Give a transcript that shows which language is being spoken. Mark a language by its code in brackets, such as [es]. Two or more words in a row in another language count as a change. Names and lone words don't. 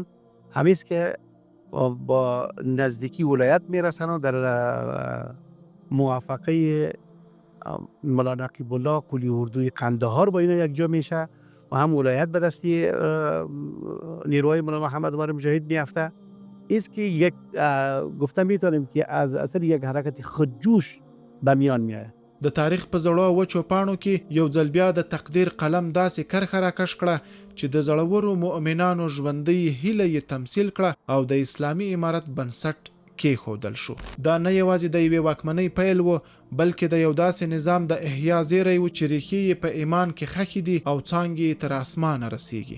[fa] همیست که با نزدیکی ولایت میرسن و در موافقه مولا نقیب الله کلی اردوی قندهار با اینا یک جا میشه و هم ولایت به دستی نیروهای مولا محمد عمر مجاهد میافته. است که یک گفته میتونیم که از اثر یک حرکت خودجوش به میان میاد. [ps] د تاریخ په زړو وچو پاڼو کې یو ځل بیا د تقدیر قلم داسې کرښه راکش کړه چې د زړورو مؤمنانو ژوندۍ هیله یې تمثیل کړه او د اسلامي امارت بنسټ کېښودل شو. دا نه یوازې د یوې واکمنۍ پیل و، بلکې د یو داسې نظام د احیا زیری و چې ریښې یې په ایمان کې خښې دي او څانګې یې تر اسمانه رسیږي.